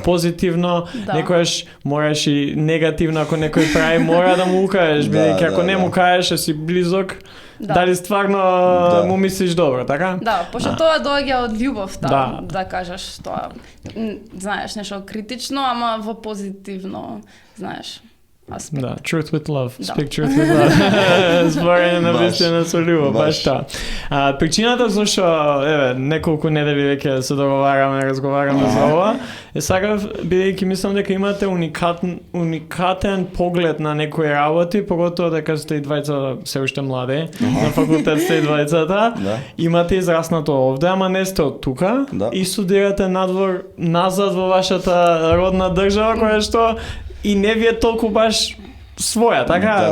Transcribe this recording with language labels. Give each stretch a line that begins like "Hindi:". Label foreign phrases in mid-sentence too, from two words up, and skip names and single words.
Macedonian: Позитивно, некојаш мораш и негативно ако некој прави мора да му кажеш, бидејќи ако не му кажеш си близок, дали стварно му мислиш добро, така? Да, пошто тоа доаѓа од љубовта, да кажеш тоа. Знаеш, нешто критично, ама во позитивно, знаеш, аспект. Да,
English: truth with love. Speak truth with love.
Macedonian: Зборење на вистина со љубов, баш тоа. Причината зашто, неколку недели веќе се разговараме за ова, е сакав, бидејќи мислам дека имате уникатен поглед на некои работи, поготово дека сте и двајца се уште млади, на факултет сте и двајцата, имате израснато овде, ама не сте од тука, и студирате назад во вашата родна држава, која што и не ви е толку баш своја, така?